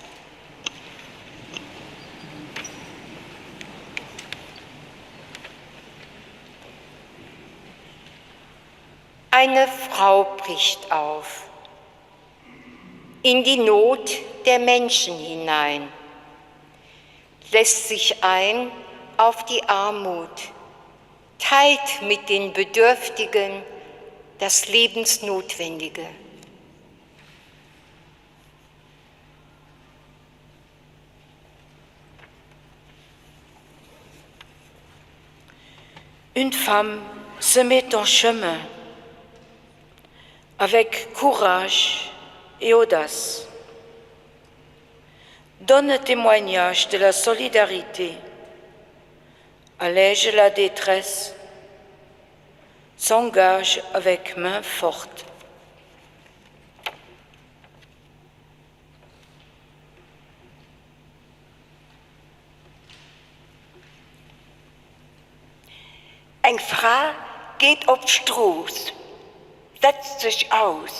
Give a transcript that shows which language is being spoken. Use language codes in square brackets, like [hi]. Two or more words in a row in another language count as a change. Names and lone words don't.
[de] Eine Frau bricht auf, in die Not der Menschen hinein, lässt sich ein auf die Armut, teilt mit den Bedürftigen das Lebensnotwendige. [fr] Une femme se met en chemin avec courage et audace, donne témoignage de la solidarité, allège la détresse, s'engage avec main forte. [de] Eine Frau geht auf die Straße, setzt sich aus.